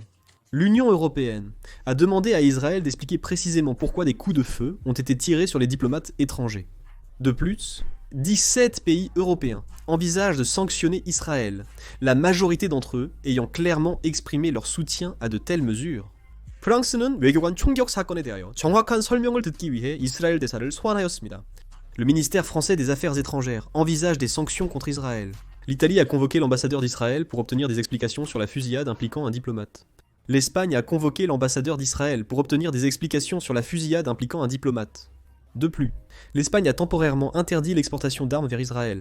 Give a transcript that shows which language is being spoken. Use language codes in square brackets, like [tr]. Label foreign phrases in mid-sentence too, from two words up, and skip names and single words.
[fr] L'Union européenne a demandé à Israël d'expliquer précisément pourquoi des coups de feu ont été tirés sur les diplomates étrangers. De plus, 17 pays européens envisagent de sanctionner Israël, la majorité d'entre eux ayant clairement exprimé leur soutien à de telles mesures. [ko] 프랑스는 외교관 총격 사건에 대하여 정확한 설명을 듣기 위해 이스라엘 대사를 소환하였습니다. [fr] Le ministère français des Affaires étrangères envisage des sanctions contre Israël. L'Italie a convoqué l'ambassadeur d'Israël pour obtenir des explications sur la fusillade impliquant un diplomate. L'Espagne a convoqué l'ambassadeur d'Israël pour obtenir des explications sur la fusillade impliquant un diplomate. De plus, l'Espagne a temporairement interdit l'exportation d'armes vers Israël.